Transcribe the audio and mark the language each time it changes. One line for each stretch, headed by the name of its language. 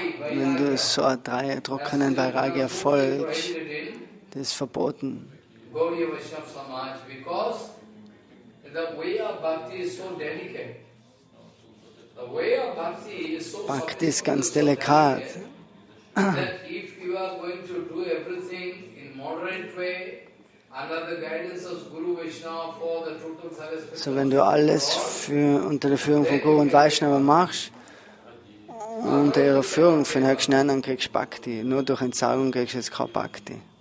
German: Wenn du so einer trockenen Vairagya folgst, das ist verboten.
English: GaudiyaVaishnavas, because the way of bhakti is so delicate. The way of bhakti is so
German: Bhakti ist ganz delikat.
English: that if you are going to do everything in moderate way, under the guidance of Guru Vaishnava for the total service.
German: So, wenn du alles unter der Führung von Guru und Vaishnava machst, unter ihrer Führung für den höchsten Anderen kriegst du Bhakti. Nur durch Entsagung kriegst du jetzt kein Bhakti.